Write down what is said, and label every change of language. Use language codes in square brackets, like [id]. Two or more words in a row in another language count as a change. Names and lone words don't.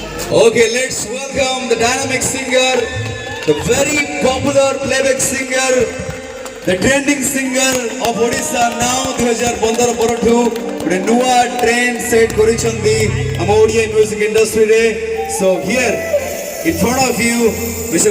[en] Okay, let's welcome the dynamic singer, the very popular playback singer, the trending singer of Odisha now 2015 [or] ପରଠୁ ଗୋଟେ ନୂଆ [en] trend set [or] କରିଛନ୍ତି ଆମ ଓଡ଼ିଆ [en] music industry. So here in front of you Mr.